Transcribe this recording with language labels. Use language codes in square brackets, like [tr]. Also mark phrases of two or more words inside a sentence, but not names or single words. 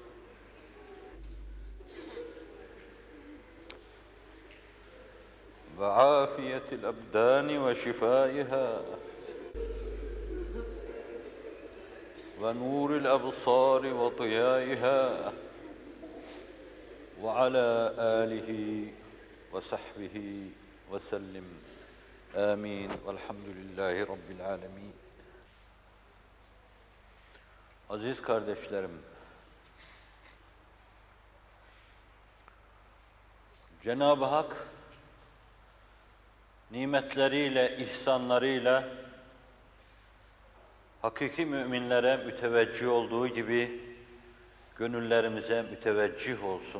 [ar] وعافية الأبدان وشفائها ونور الأبصار وضيائها وعلى آله وصحبه وسلم آمين والحمد لله رب العالمين. [tr] Aziz kardeşlerim, Cenab-ı Hak nimetleriyle, ihsanlarıyla hakiki müminlere müteveccih olduğu gibi gönüllerimize müteveccih olsun.